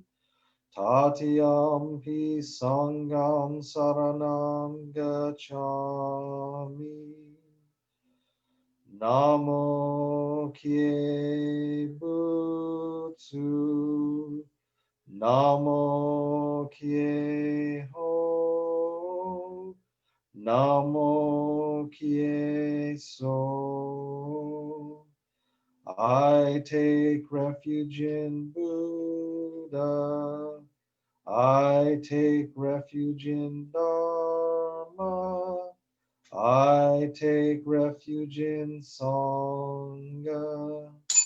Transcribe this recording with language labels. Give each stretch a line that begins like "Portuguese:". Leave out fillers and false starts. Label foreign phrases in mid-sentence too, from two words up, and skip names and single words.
Pali: Tatiyampi Sangham saranam gacchami.
Japanese: Namo Kye Butsu. Namo Kye Ho. Namo Kye So.
English: I take refuge in Buddha. I take refuge in Dharma. I take refuge in Sangha.